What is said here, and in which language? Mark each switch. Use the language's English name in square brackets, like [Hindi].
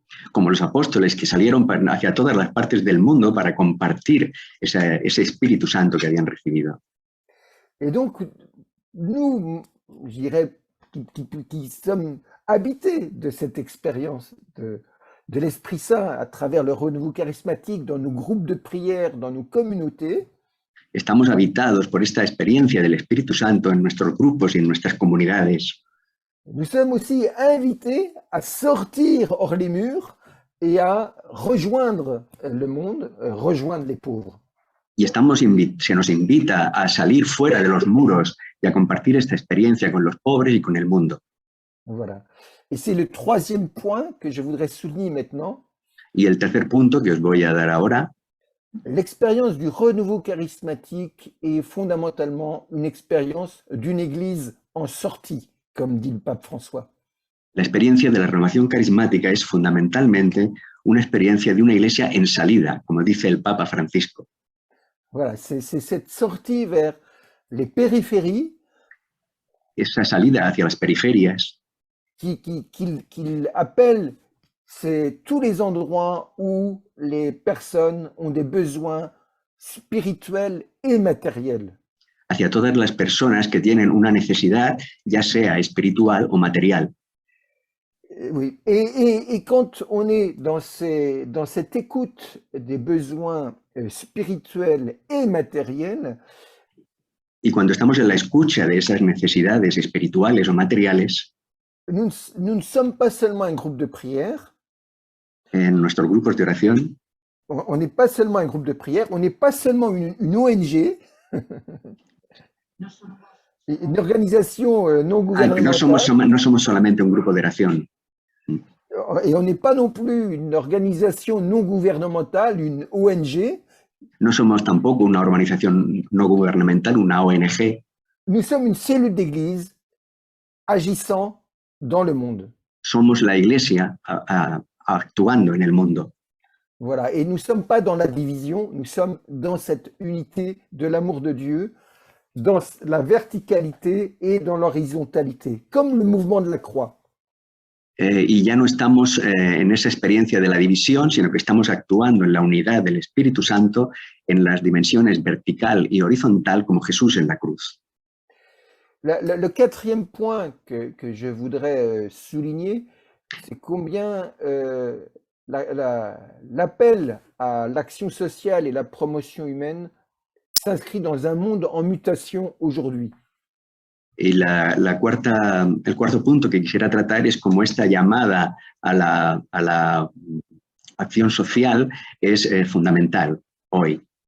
[Spanish] Como los apóstoles que salieron hacia todas las partes del mundo para compartir ese Espíritu Santo que habían recibido. [French] Et donc, nous, je dirais, qui sommes habités de cette expérience de l'Esprit Saint à travers le renouveau charismatique dans nos groupes de prière, dans nos communautés, [Spanish] Estamos habitados por esta experiencia del Espíritu Santo en nuestros grupos y en nuestras comunidades. [French] nous sommes aussi invités à sortir hors les murs et à rejoindre le monde, rejoindre les pauvres. [Spanish] Y se nos invita a salir fuera de los muros y a compartir esta experiencia con los pobres y con el mundo. [French] Voilà. Et c'est le troisième point que je voudrais souligner maintenant. [Spanish] Y el tercer punto que os voy a dar ahora, [French] l'expérience du renouveau charismatique est fondamentalement une expérience d'une église en sortie, comme dit le pape François. [Spanish] La experiencia de la renovación carismática es fundamentalmente una experiencia de una iglesia en salida, como dice el Papa Francisco. [French] Voilà, c'est cette sortie vers les périphéries. [Spanish] Esa salida hacia las periferias. [French] Qu'il appelle, c'est tous les endroits où les personnes ont des besoins spirituels et matériels. [Spanish] Hacia todas las personas que tienen una necesidad, ya sea espiritual o material. [French] Oui, et quand on est dans cette écoute des besoins spirituels et matériels, [Spanish] y cuando estamos en la escucha de esas necesidades espirituales o materiales, [French] nous ne sommes pas seulement un groupe de prière. [Spanish] En nuestros grupos de oración. [French] On n'est pas seulement un groupe de prière, on n'est pas seulement une ONG, une organisation non gouvernementale. [Spanish] No somos solamente un grupo de oración. [French] Et on n'est pas non plus une organisation non gouvernementale, une ONG. [Spanish] No somos tampoco una organización no gubernamental, una ONG. [French] Nous sommes une cellule d'église agissant dans le monde. [Spanish] Somos la iglesia actuando en el mundo. [French] Voilà, et nous ne sommes pas dans la division, nous sommes dans cette unité de l'amour de Dieu, dans la verticalité et dans l'horizontalité, comme le mouvement de la croix. [Spanish] Y ya no estamos en esa experiencia de la división, sino que estamos actuando en la unidad del Espíritu Santo en las dimensiones vertical y horizontal como Jesús en la cruz. [French] Le quatrième point que je voudrais souligner, c'est combien l'appel à l'action sociale et la promotion humaine s'inscrit dans un monde en mutation aujourd'hui. [Spanish] Y el cuarto punto que quisiera tratar es cómo esta llamada a la acción social es fundamental hoy.